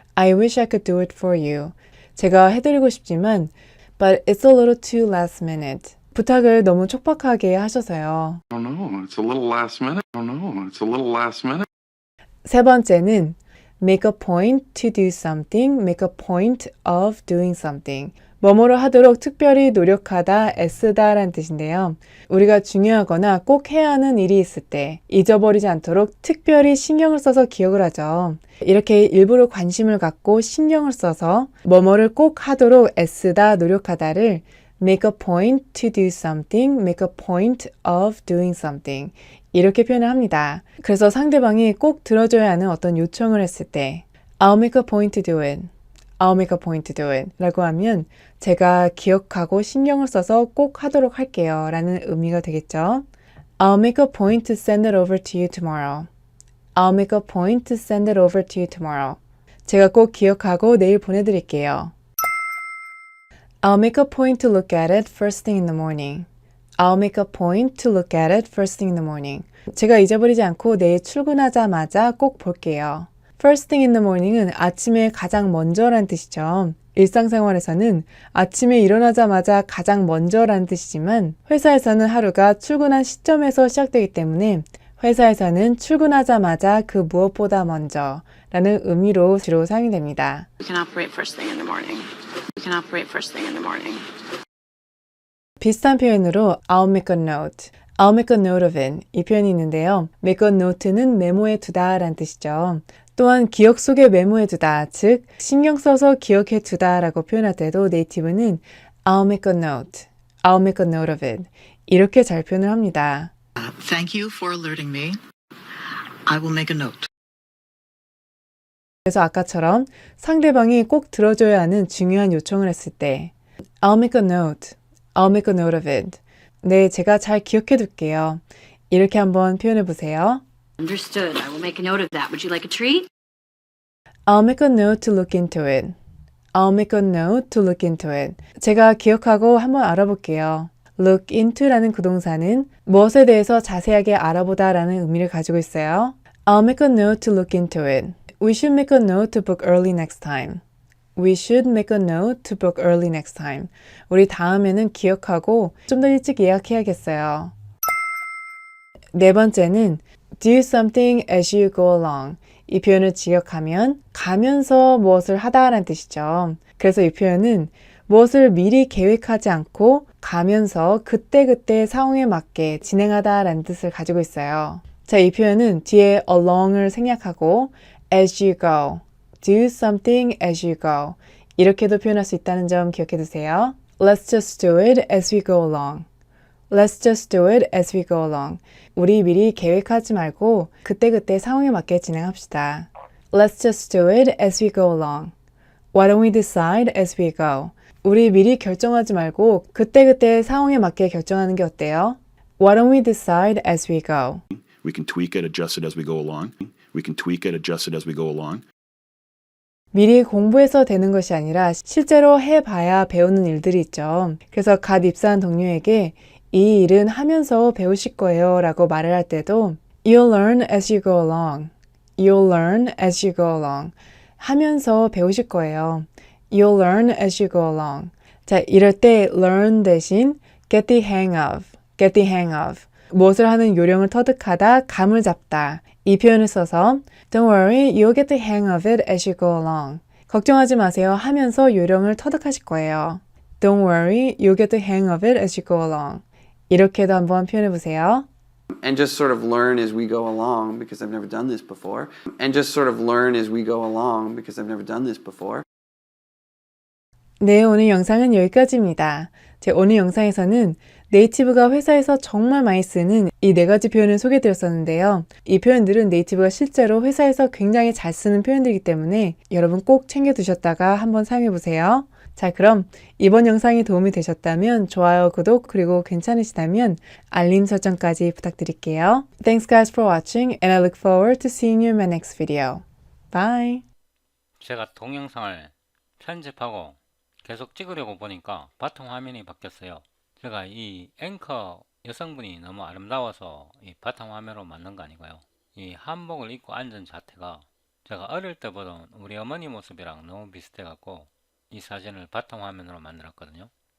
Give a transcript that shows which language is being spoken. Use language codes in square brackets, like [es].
[en] I wish I could do it for you. [ko] 제가 해드리고 싶지만 [en] but it's a little too last minute. [ko] 부탁을 너무 촉박하게 하셔서요. [en] I don't know. It's a little last minute. I don't know. It's a little last minute. [ko] 세 번째는 [en] make a point to do something, make a point of doing something. [ko] 뭐뭐를 하도록 특별히 노력하다, 애쓰다 라는 뜻인데요. 우리가 중요하거나 꼭 해야 하는 일이 있을 때 잊어버리지 않도록 특별히 신경을 써서 기억을 하죠. 이렇게 일부러 관심을 갖고 신경을 써서 뭐뭐를 꼭 하도록 애쓰다, 노력하다를 [en] make a point to do something, make a point of doing something. [ko] 이렇게 표현을 합니다. 그래서 상대방이 꼭 들어줘야 하는 어떤 요청을 했을 때 [en] I'll make a point to do it. I'll make a point to do it. [ko] 라고 하면 제가 기억하고 신경을 써서 꼭 하도록 할게요. 라는 의미가 되겠죠. [en] I'll make a point to send it over to you tomorrow. I'll make a point to send it over to you tomorrow. [ko] 제가 꼭 기억하고 내일 보내드릴게요. [en] I'll make a point to look at it first thing in the morning. I'll make a point to look at it first thing in the morning. [ko] 제가 잊어버리지 않고 내일 출근하자마자 꼭 볼게요. First thing in the morning은 아침에 가장 먼저라는 뜻이죠. 일상생활에서는 아침에 일어나자마자 가장 먼저라는 뜻이지만 회사에서는 하루가 출근한 시점에서 시작되기 때문에 회사에서는 출근하자마자 그 무엇보다 먼저 라는 의미로 주로 사용이 됩니다. [en] We can operate first thing in the morning. We can operate first thing in the morning. [ko] 비슷한 표현으로 [en] I'll make a note, I'll make a note of it [ko] 이 표현이 있는데요. make a note는 메모해 두다 라는 뜻이죠. 또한 기억 속에 메모해 두다, 즉 신경 써서 기억해 두다 라고 표현할 때도 네이티브는 [en] I'll make a note, I'll make a note of it [ko] 이렇게 잘 표현을 합니다. [en] Thank you for alerting me. I will make a note. [ko] 그래서 아까처럼 상대방이 꼭 들어줘야 하는 중요한 요청을 했을 때 [en] I'll make a note, I'll make a note of it. [ko] 네, 제가 잘 기억해 둘게요. 이렇게 한번 표현해 보세요. [en] Understood. I will make a note of that. Would you like a treat? I'll make a note to look into it. I'll make a note to look into it. [ko] 제가 기억하고 한번 알아볼게요. look into라는 구동사는 무엇에 대해서 자세하게 알아보다 라는 의미를 가지고 있어요. [en] I'll make a note to look into it. We should make a note to book early next time. We should make a note to book early next time. [ko] 우리 다음에는 기억하고 좀 더 일찍 예약해야겠어요. 네 번째는 [en] do something as you go along. [ko] 이 표현을 직역하면 가면서 무엇을 하다라는 뜻이죠. 그래서 이 표현은 무엇을 미리 계획하지 않고 가면서 그때그때 상황에 맞게 진행하다라는 뜻을 가지고 있어요. 자, 이 표현은 뒤에 along을 생략하고 [en] as you go, do something as you go [ko] 이렇게도 표현할 수 있다는 점 기억해 두세요. [en] Let's just do it as we go along. Let's just do it as we go along. [ko] 우리 미리 계획하지 말고 그때그때 상황에 맞게 진행합시다. [en] Let's just do it as we go along. Why don't we decide as we go? [ko] 우리 미리 결정하지 말고 그때그때 상황에 맞게 결정하는 게 어때요? [en] Why don't we decide as we go? We can tweak it, adjust it as we go along. We can tweak it, adjust it as we go along. [ko] 미리 공부해서 되는 것이 아니라 실제로 해봐야 배우는 일들이 있죠. 그래서 갓 입사한 동료에게 이 일은 하면서 배우실 거예요 라고 말을 할 때도 [en] You'll learn as you go along. You'll learn as you go along. [ko] 하면서 배우실 거예요. [en] You'll learn as you go along. [ko] 자, 이럴 때 [en] learn [ko] 대신 [en] get the hang of, get the hang of. [ko] 무엇을 하는 요령을 터득하다, 감을 잡다. 이 표현을 써서 [en] Don't worry, you'll get the hang of it as you go along. [ko] 걱정하지 마세요. 하면서 요령을 터득하실 거예요. [en] Don't worry, you'll get the hang of it as you go along. [ko] 이렇게도 한번 표현해 보세요. [en] And just sort of learn as we go along because I've never done this before. And just sort of learn as we go along because I've never done this before. [ko] 네, 오늘 영상은 여기까지입니다. 제 오늘 영상에서는 네이티브가 회사에서 정말 많이 쓰는 이 4가지 표현을 소개해드렸었는데요. 이 표현들은 네이티브가 실제로 회사에서 굉장히 잘 쓰는 표현들이기 때문에 여러분 꼭 챙겨두셨다가 한번 사용해보세요. 자, 그럼 이번 영상이 도움이 되셨다면 좋아요, 구독, 그리고 괜찮으시다면 알림 설정까지 부탁드릴게요. [en] Thanks guys for watching and I look forward to seeing you in my next video. Bye! [ko] 제가 동영상을 편집하고 계속 찍으려고 보니까 바탕 화면이 바뀌었어요. 제가 이 앵커 여성분이 너무 아름다워서 이 바탕 화면으로 만든 거 아니고요. 이 한복을 입고 앉은 자태가 제가 어릴 때 보던 우리 어머니 모습이랑 너무 비슷해 갖고 이 사진을 바탕 화면으로 만들었거든요.